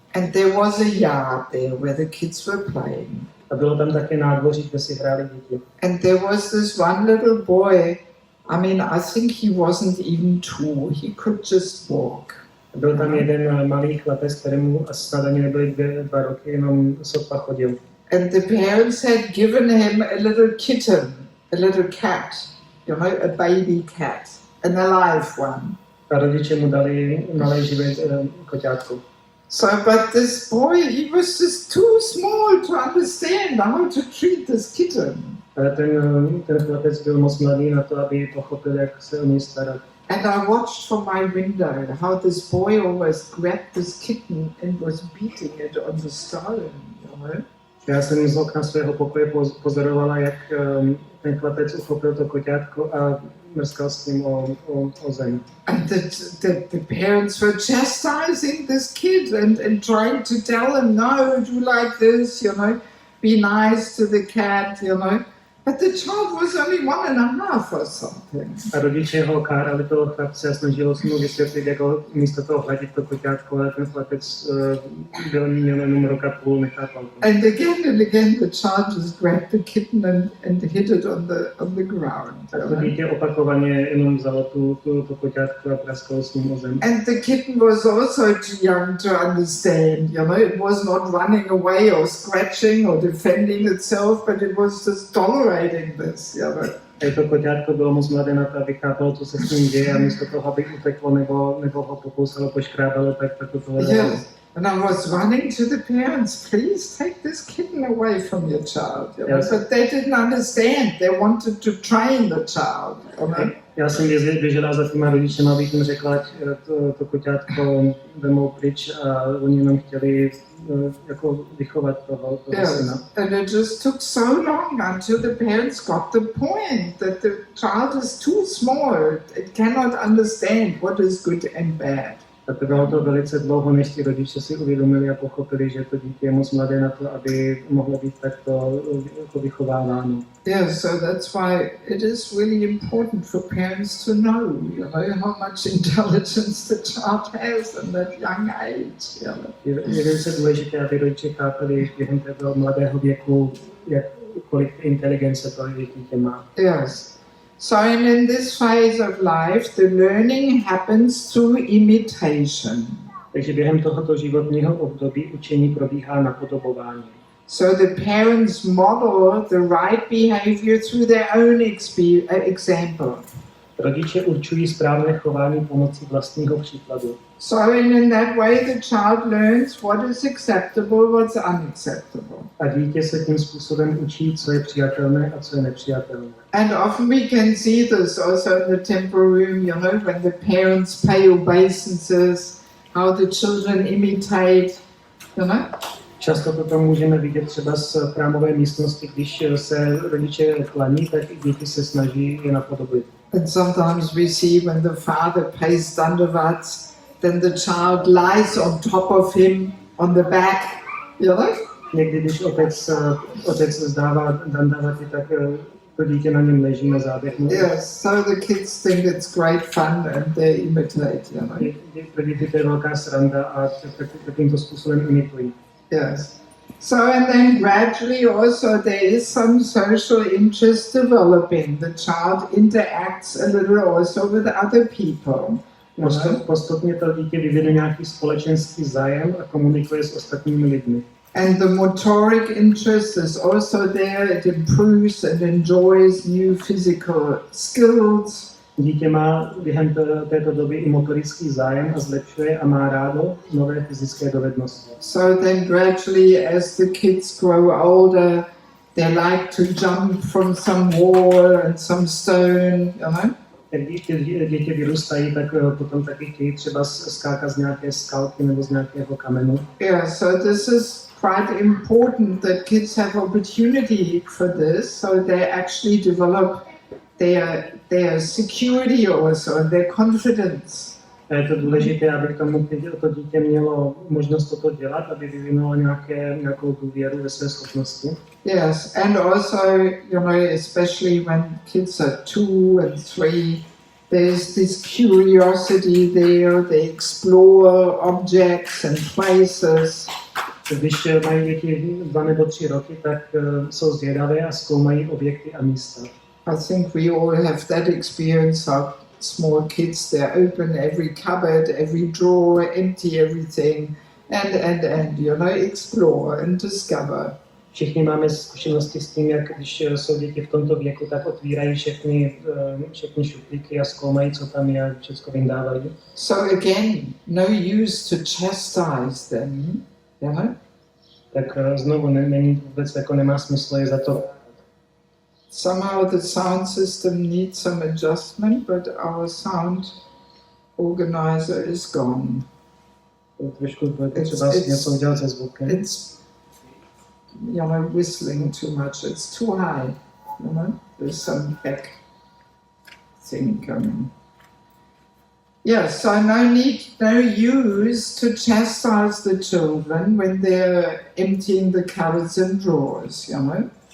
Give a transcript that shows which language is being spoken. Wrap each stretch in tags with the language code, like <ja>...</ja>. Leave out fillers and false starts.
<en>And there was a yard there where the kids were playing.</en> <cs>A bylo tam také nádvoří, kde si hráli děti.</cs> <en>And there was this one little boy, I mean, I think he wasn't even 2, he could just walk.</en> <cs>Byl tam jeden malý chlapec, kterému snad ani nebyly 2 roky, jenom sotva chodil.</cs> <en>And the parents had given him a little kitten, a little cat, you know, a baby cat, an alive one.</en> <cs>A rodiče mu dali malé živé koťátko.</cs> <en>So, but this boy, he was just too small to understand how to treat this kitten.</en> <cs>Ale ten chlapec byl moc mladý na to, aby pochopil, jak se o něj starat.</cs> <en>And I watched from my window how this boy always grabbed this kitten and was beating it on the stone, you know.</en> <cs>Já jsem z okna svého pokoje pozorovala, jak ten chlapec uchopil to koťátko a mrskal s ním o zem.</cs> <en>And the parents were chastising this kid and trying to tell him, no, do like this, you know, be nice to the cat, you know. But the child was only 1.5 or something.</en> <cs>A rodiče ho kárali toho chlapce a snažilo se mu vysvětlit, jako místo toho hladit to koťátko, ale ten chlapec měl jenom 1.5 roku, nechápal to.</cs> <en>And again the child just grabbed the kitten and hit it on the ground.</en> <cs>A to dítě opakovaně jenom vzalo to koťátko a praskalo s ním o zem.</cs> <en>And the kitten was also too young to understand, you know, it was not running away or scratching or defending itself, but it was just tolerating this, you know.</en> <cs>A to koťátko bylo moc mladé na to, aby chápalo, co se s ním děje, a místo toho, aby uteklo nebo ho pokousalo, poškrábalo, tak to tolerovalo.</cs> <en>Yes. And I was running to the parents, please take this kitten away from your child. You know? Yes. But they didn't understand. They wanted to train the child. You know?</en> <cs>Já jsem běžela za těma rodičema, abych jim řekla, ať to koťátko vemou pryč, a oni jenom chtěli jako vychovat toho syna.</cs> <en>And it just took so long until the parents got the point that the child is too small. It cannot understand what is good and bad.</en> <cs>A trvalo to velice dlouho, než ti rodiče si uvědomili a pochopili, že to dítě je moc mladé na to, aby mohlo být takto jako vychováváno.</cs> <en>Yeah, so that's why it is really important for parents to know, you know, how much intelligence the child has in that young age. You know?</en> <cs>Je velice důležité, aby rodiče chápali během toho mladého věku, kolik inteligence to dítě má.</cs> <en>Yes. So in this phase of life, the learning happens through imitation.</en> <cs>Takže během tohoto životního období učení probíhá napodobování.</cs> <en>So the parents model the right behavior through their own example.</en> <cs>Rodiče určují správné chování pomocí vlastního příkladu.</cs> <en>So in that way the child learns what is acceptable, what's unacceptable.</en> <cs>A dítě se tím způsobem učí, co je přijatelné a co je nepřijatelné.</cs> <en>And often we can see this also in the temple room, you know, when the parents pay obeisances, how the children imitate, you know.</en> <cs>Často toto můžeme vidět třeba z chrámové místnosti, když se rodiče klaní, tak děti se snaží je napodobit.</cs> <en>And sometimes we see when the father pays dandavats, then the child lies on top of him on the back, you know?</en> <cs>Někdy, když otec zdává dandavaty, tak to dítě na něm leží na zádech.</cs> <en>Yes, so the kids think it's great fun and they imitate, you know?</en> <cs>Pro děti to je velká sranda a takýmto způsobem imitují.</cs> <en>Yes. So and then gradually also there is some social interest developing. The child interacts a little also with other people.</en> <cs>Postupně to dítě vyvine nějaký společenský zájem a komunikuje s ostatními lidmi.</cs> <en>And the motoric interest is also there. It improves and enjoys new physical skills.</en> <cs>Dítě má během této doby i motorický zájem a zlepšuje a má rádo nové fyzické dovednosti.</cs> <en>So then gradually as the kids grow older, they like to jump from some wall and some stone, you know?</en> <cs>Jak děti vyrůstají, tak potom taky chtějí třeba skákat z nějaké skalky nebo z nějakého kamenu.</cs> <en>Yeah, so this is quite important that kids have opportunity for this, so they actually develop their security also and their confidence.</en> <cs>A je to důležité, aby k tomu to dítě mělo možnost toto dělat, aby vyvinulo nějakou důvěru ve své schopnosti.</cs> <en>Yes, and also, you know, especially when kids are 2 and 3, there's this curiosity there, they explore objects and places.</en> <cs>Když mají děti 2 nebo 3 roky, tak jsou zvědavé a zkoumají objekty a místa.</cs> <en>I think we all have that experience of small kids. They open every cupboard, every drawer, empty everything, and you know, explore and discover.</en> <cs>Všichni máme zkušenosti s tím, jak když jsou děti v tomto věku, tak otvírají všechny šuplíky a zkoumají, co tam je, všechno vyndávají.</cs> <en>So again, no use to chastise them, you know?</en> <cs>Tak znovu není vůbec, jako nemá smysl je za to.</cs> <en>Somehow the sound system needs some adjustment, but our sound organizer is gone.</en> <cs>Trošku budete třeba něco udělat se zvukem.</cs> <en>It's, you know, whistling too much. It's too high, you know. There's some back thing coming. Yes, so no use to chastise the children when they're emptying the cupboards and drawers, you know.</en>